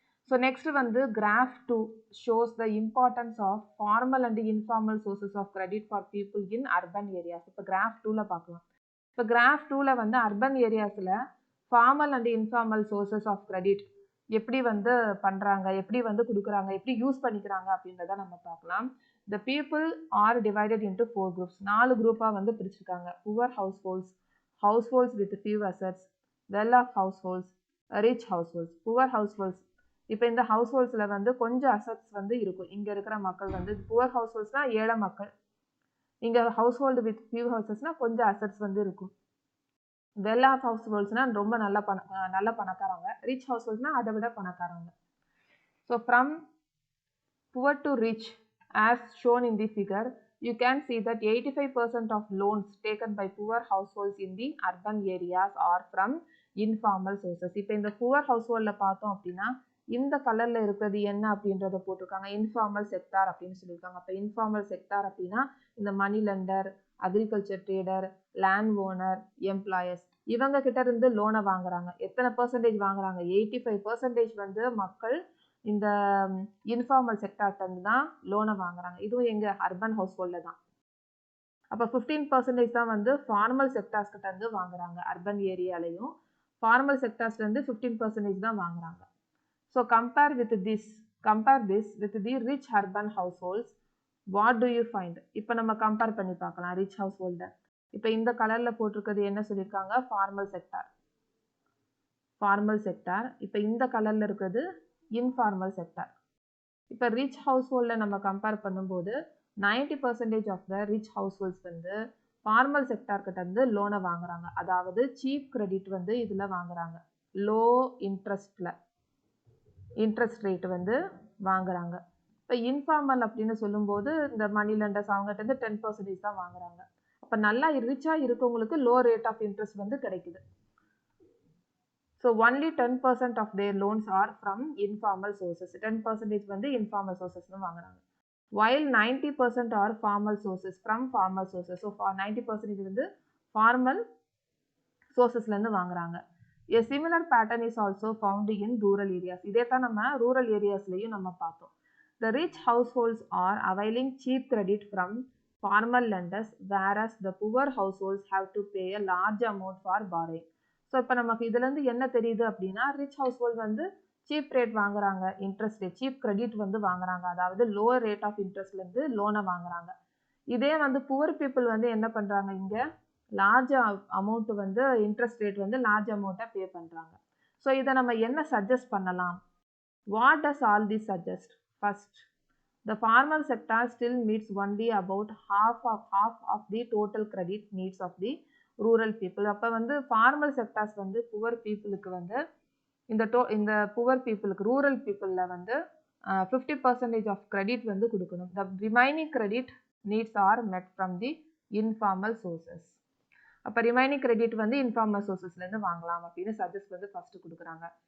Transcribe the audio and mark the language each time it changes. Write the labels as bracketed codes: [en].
[en] So next வந்து graph 2 shows the importance of formal and informal sources of credit for people in urban areas. [ta] இப்போ graph 2ல பார்க்கலாம். இப்போ graph 2ல வந்து urban ஏரியாஸில் formal and informal sources of credit எப்படி வந்து பண்ணுறாங்க, எப்படி வந்து கொடுக்குறாங்க, எப்படி யூஸ் பண்ணிக்கிறாங்க அப்படின்றத நம்ம பார்க்கலாம். [en] The people are divided into 4 groups. [ta] 4 குரூப்பாக வந்து பிரிச்சிருக்காங்க. [en] Poor households, households with few assets, well-off households, rich households. Poor households, [ta] இப்போ இந்த ஹவுஸ்ஹோல்ட்ஸில் வந்து கொஞ்சம் அசட்ஸ் வந்து இருக்கும். இங்கே இருக்கிற மக்கள் வந்து புவர் ஹவுஸ்ஹோல்ட்ஸ்னால் ஏழை மக்கள், இங்கே ஹவுஸ்ஹோல்டு வித் ஃபியூ ஹவுசஸ்னால் கொஞ்சம் அசட்ஸ் வந்து இருக்கும். வெல் ஆஃப் ஹவுஸ்ஹோல்ட்ஸ்னால் ரொம்ப நல்ல பணக்காரங்க. ரிச் ஹவுஸ்ஹோல்ட்ஸ்னால் அதை விட பணக்காரங்க. [en] So from poor to rich as shown in the figure, you can see that 85% of loans taken by poor households in the urban areas are from informal sources. [ta] இப்போ இந்த poor householdல பார்த்தோம் அப்படின்னா இந்த கலர்ல இருக்கிறது என்ன அப்படின்றத போட்டிருக்காங்க, இன்ஃபார்மல் செக்டார் அப்படின்னு சொல்லியிருக்காங்க. அப்போ இன்ஃபார்மல் செக்டார் அப்படின்னா இந்த மணி lender, agriculture trader, land owner, employers, இவங்க கிட்ட இருந்து லோனை வாங்குறாங்க. எத்தனை பர்சன்டேஜ் வாங்குறாங்க? 85% வந்து மக்கள் இந்த இன்ஃபார்மல் செக்டார்லேருந்து தான் லோனை வாங்குறாங்க. இதுவும் எங்கள் அர்பன் ஹவுஸ் ஹோல்டில் தான். அப்போ 15% தான் வந்து ஃபார்மல் செக்டார்ஸ்கிட்ட இருந்து வாங்குறாங்க. அர்பன் ஏரியாலையும் ஃபார்மல் செக்டார்ஸ்லேருந்து 15% தான் வாங்குறாங்க. [en] So compare this with the rich urban households, what do you find? [ta] இப்போ நம்ம கம்பேர் பண்ணி பார்க்கலாம் ரிச் ஹவுஸ் ஹோல்டை. இப்போ இந்த கலரில் போட்டிருக்கிறது என்ன சொல்லியிருக்காங்க? [en] Formal sector. [ta] இப்போ இந்த கலரில் இருக்கிறது இன்ஃபார்மல் செக்டார். இப்போ ரிச் ஹவுஸ் ஹோல்டில் நம்ம கம்பேர் பண்ணும்போது [en] 90% of the rich households [ta] வந்து ஃபார்மல் செக்டார் கிட்ட இருந்து லோனை வாங்குறாங்க. அதாவது சீப் கிரெடிட் வந்து இதில் வாங்குறாங்க. லோ இன்ட்ரெஸ்ட் ரேட் வந்து வாங்குறாங்க. இப்போ இன்ஃபார்மல் அப்படின்னு சொல்லும்போது இந்த மணி லெண்டர்ஸ் அவங்ககிட்ட இருந்து 10% தான் வாங்குறாங்க. அப்போ நல்லா ரிச்சாக இருக்கவங்களுக்கு லோ ரேட் ஆஃப் இன்ட்ரெஸ்ட் வந்து கிடைக்குது. [en] So only 10% of their loans are from informal sources. [ta] 10% வந்து informal sources வாங்குறாங்க. [en] While 90% are formal sources from formal sources. [ta] So 90% வந்து formal sourcesல இருந்து வாங்குறாங்க. [en] A similar pattern is also found in rural areas. [ta] இதே தான் நம்ம rural areasலயும் நம்ம பார்த்தோம். [en] The rich households are availing cheap credit from formal lenders, whereas the poor households have to pay a large amount for borrowing. [ta] So இப்போ நமக்கு இதுலேருந்து என்ன தெரியுது அப்படின்னா ரிச் ஹவுஸ் ஹோல்ட் வந்து சீப் ரேட் வாங்குறாங்க, இன்ட்ரெஸ்ட் ரேட் சீப் கிரெடிட் வந்து வாங்குறாங்க, அதாவது லோவர் ரேட் ஆஃப் இன்ட்ரெஸ்ட்லேருந்து லோனை வாங்குறாங்க. இதே வந்து புவர் பீப்புள் வந்து என்ன பண்ணுறாங்க, இங்கே லார்ஜ் அமௌண்ட் வந்து இன்ட்ரெஸ்ட் ரேட் வந்து லார்ஜ் அமௌண்ட்டாக பே பண்ணுறாங்க. ஸோ இதை நம்ம என்ன சஜஸ்ட் பண்ணலாம்? [en] What does all this suggest? First, the formal sector still meets only about half of the total credit needs of the rural people. [ta] அப்போ வந்து ஃபார்மல் செக்டார்ஸ் வந்து புவர் பீப்புளுக்கு வந்து இந்த புவர் பீப்புளுக்கு ரூரல் பீப்புளில் வந்து 50% ஆஃப் கிரெடிட் வந்து கொடுக்கணும். [en] The remaining credit needs are met from the informal sources. [ta] அப்போ ரிமைனிங் கிரெடிட் வந்து இன்ஃபார்மல் சோர்சஸ்லேருந்து வாங்கலாம் அப்படின்னு சஜஸ்ட் வந்து ஃபஸ்ட்டு கொடுக்குறாங்க.